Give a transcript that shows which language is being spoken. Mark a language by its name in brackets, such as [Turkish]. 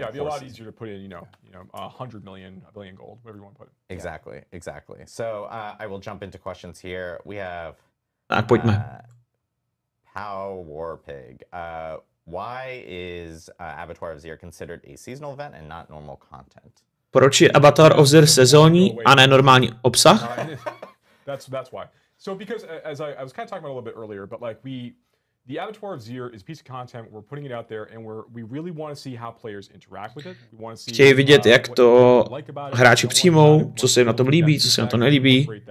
[English] Yeah, it'd be a lot easier to put in, 100 million, a billion gold, whatever you want to put it. Exactly. So I will jump into questions here. We have [Czech] tak pojďme. [English] Pow Warpig. Why is Avatar of Zir considered a seasonal event and not normal content? [Czech] Proč je Avatar of Zir sezónní a ne normální obsah? [English] That's why. So because as I was kind of talking about a little bit earlier, but like the Avatar of Zir is a piece of content. We're putting it out there, and we really want to see how players interact with it. We want to see. [Czech] Chtějí vidět, jak to hráči přijmou, co se jim na tom líbí, co se jim na tom nelíbí.